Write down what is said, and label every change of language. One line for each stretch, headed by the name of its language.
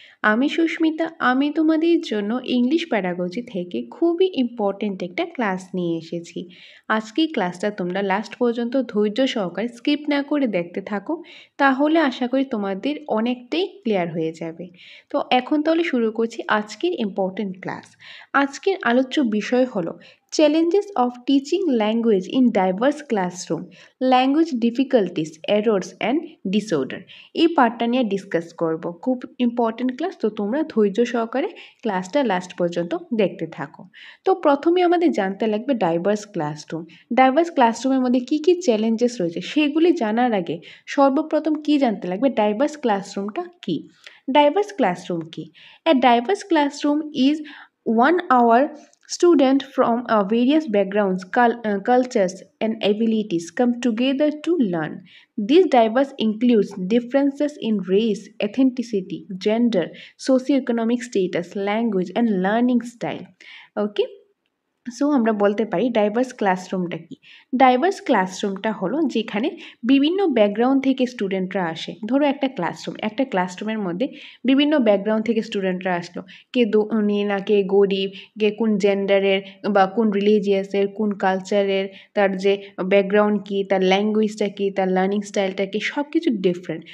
Bangla: আমি সুস্মিতা, আমি তোমাদের জন্য ইংলিশ প্যাডাগজি থেকে খুবই ইম্পর্টেন্ট একটা ক্লাস নিয়ে এসেছি। আজকের ক্লাসটা তোমরা লাস্ট পর্যন্ত ধৈর্য সহকারে স্কিপ না করে দেখতে থাকো, তাহলে আশা করি তোমাদের অনেকটাই ক্লিয়ার হয়ে যাবে। তো এখন তাহলে শুরু করছি আজকের ইম্পর্টেন্ট ক্লাস। আজকের আলোচ্য বিষয় হলো
English: Challenges of teaching language in diverse classroom, language difficulties, errors and disorder।
Bangla: এই পার্টটা নিয়ে ডিসকাস করব। খুব ইম্পর্টেন্ট ক্লাস, তো তোমরা ধৈর্য সহকারে ক্লাসটা লাস্ট পর্যন্ত দেখতে থাকো। তো প্রথমে আমাদের জানতে লাগবে ডাইভার্স ক্লাসরুম। ডাইভার্স ক্লাসরুমের মধ্যে কী কী চ্যালেঞ্জেস রয়েছে সেগুলি জানার আগে সর্বপ্রথম কী জানতে লাগবে, diverse ক্লাসরুমটা key. Diverse classroom key?
English: A diverse classroom is 1 hour students from various backgrounds, cultures, and abilities come together to learn. This diverse includes differences in race, ethnicity, gender, socioeconomic status, language, and learning style. Okay.
Bangla: So আমরা বলতে পারি diverse ক্লাসরুমটা কি। Diverse ক্লাসরুমটা হলো যেখানে বিভিন্ন background থেকে স্টুডেন্টরা আসে। ধরো একটা ক্লাসরুমের মধ্যে বিভিন্ন ব্যাকগ্রাউন্ড থেকে স্টুডেন্টরা আসলো, কে ধনী না কে গরিব, কে কোন জেন্ডারের বা কোন রিলিজিয়াসের, কোন কালচারের, তার যে ব্যাকগ্রাউন্ড কী, তার ল্যাঙ্গুয়েজটা কী, তার লার্নিং স্টাইলটা কী, সব কিছু ডিফারেন্ট।